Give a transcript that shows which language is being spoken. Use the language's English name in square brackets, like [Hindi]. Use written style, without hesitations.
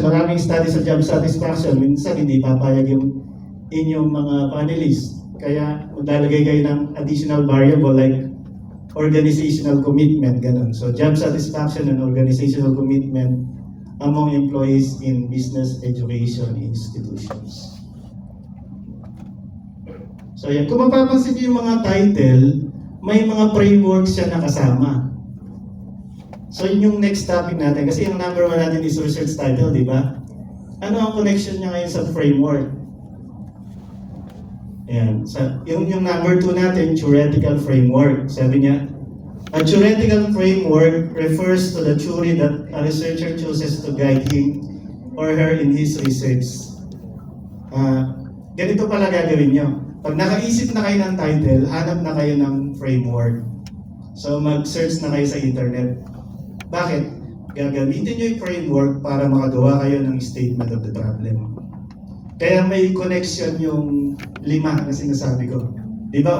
[Filipino] Maraming study sa job satisfaction. Minsan hindi papayag yung inyong mga panelists. Kaya maglalagay kayo ng additional variable like organizational commitment, ganun. [English] So job satisfaction and organizational commitment among employees in business education institutions. [Filipino] So yan, kung mapapansin niyo yung mga title, may mga frameworks siya nakasama. So yun yung next topic natin, kasi yung number 1 natin is research title, di ba? Ano ang connection niya ngayon sa framework? Ayan. So, yung number 2 natin, theoretical framework. Sabi niya, [English] a theoretical framework refers to the theory that a researcher chooses to guide him or her in his research. [Filipino] Ganito pala gagawin nyo. Pag nakaisip na kayo ng title, hanap na kayo ng framework. So mag-search na kayo sa internet. Bakit? Gagamitin nyo yung framework para makagawa kayo ng statement of the problem. Kaya may connection yung 5 na sinasabi ko. Di ba?